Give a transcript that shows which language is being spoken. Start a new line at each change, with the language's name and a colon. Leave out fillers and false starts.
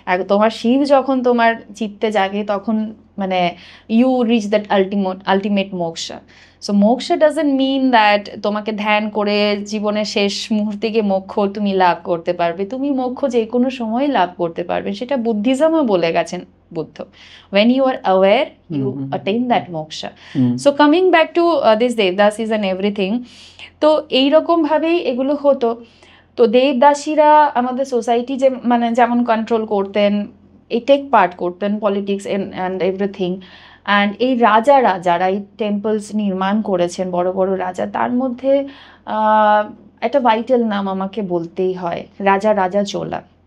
Bangla: তোমার শিব যখন তোমার চিত্তে জাগে, তখন মানে
English: You reach that ultimate moksha. So moksha doesn't mean that
Bangla: তোমাকে ধ্যান করে জীবনের শেষ মুহূর্তে গিয়ে মোক্ষ তুমি লাভ করতে পারবে। তুমি মোক্ষ যে কোনো সময় লাভ করতে পারবে, সেটা বুদ্ধিজমও বলে গেছেন Buddha.
English: When you are aware, you attain that moksha. So coming back to this Devdasis and everything,
Bangla: তো এইরকম ভাবেই এগুলো হতো। তো দেবদাসীরা আমাদের সোসাইটি যে মানে যেমন কন্ট্রোল করতেন, এই টেক পার্ট করতেন পলিটিক্স অ্যান্ড এভরিথিং। অ্যান্ড এই রাজারা যারা এই টেম্পলস নির্মাণ করেছেন, বড় বড় রাজা, তার মধ্যে একটা ভাইটাল নাম আমাকে বলতেই হয়, রাজা চোলা।